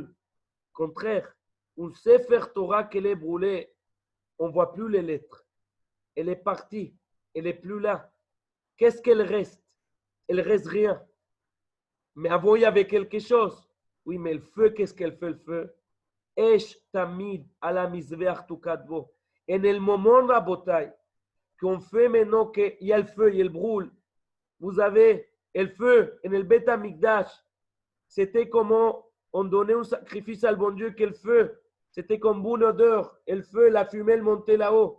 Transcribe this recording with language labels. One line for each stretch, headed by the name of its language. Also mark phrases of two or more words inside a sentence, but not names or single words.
French: Au contraire, un
Hebrew: ספר תורה
French: qu'elle est brûlée, on ne voit plus les lettres. Elle est partie. Elle n'est plus là. Qu'est-ce qu'elle reste? Elle reste rien. Mais avant, il y avait quelque chose. Oui, mais le feu, qu'est-ce qu'elle fait le feu?
Hebrew: אש תמיד על המזבח תוקד בו.
French: En el moment, Rabotai, qu'on fait maintenant qu'il y a le feu, il y a le brûle. Vous avez le feu en el
Hebrew: בית המקדש.
French: C'était comment on donnait un sacrifice à le bon Dieu, quel feu. C'était comme bonne odeur. Et le feu, la fumée, elle montait là-haut.